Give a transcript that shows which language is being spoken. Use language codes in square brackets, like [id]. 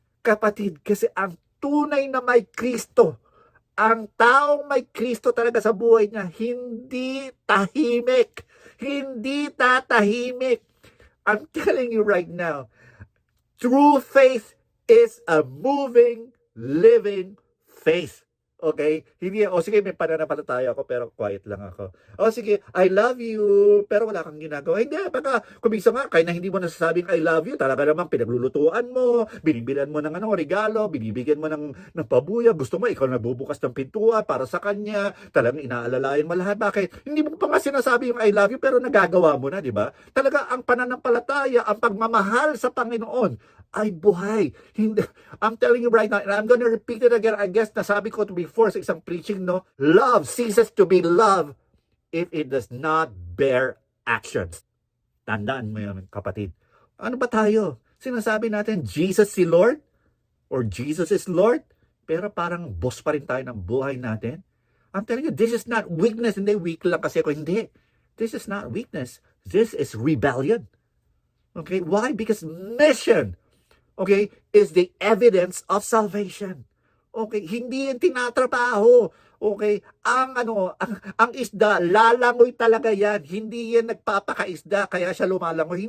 [tl] Kapatid, kasi ang tunay na may Kristo, ang taong may Kristo talaga sa buhay niya, hindi tahimik. Hindi tatahimik. [en] I'm telling you right now, true faith is a moving, living faith. [tl] Okay? Hindi, sige, may pananampalataya ako, pero quiet lang ako. Sige, [en] I love you, [tl] pero wala kang ginagawa. Hindi, baka, kumisa nga, kahit na hindi mo nasasabing I love you, talaga namang pinaglulutuan mo, binibilan mo ng regalo, binibigyan mo ng pabuya, gusto mo, ikaw nagbubukas ng pintuan para sa kanya, talagang inaalalayan mo lahat. Bakit? Hindi mo pa nga sinasabi yung I love you, pero nagagawa mo na, di ba? Talaga, ang pananampalataya, ang pagmamahal sa Panginoon, ay buhay. [en] Hindi, I'm telling you right now, and I'm gonna repeat it again. I guess [tl] nasabi ko to before sa isang preaching, [en] no? Love ceases to be love if it does not bear actions. [tl] Tandaan mo yun, kapatid. Ano ba tayo? Sinasabi natin, Jesus si Lord? [en] Or Jesus is Lord? [tl] Pero parang boss pa rin tayo ng buhay natin. [en] I'm telling you, this is not weakness. [tl] Hindi, weak lang kasi ako. Hindi. [en] This is not weakness. This is rebellion. Okay? Why? Because mission, okay, is the evidence of salvation. [tl] Okay, hindi yan tinatrabaho. Okay, ang isda, lalangoy talaga yan. Hindi yan nagpapakaisda kaya siya lumalangoy.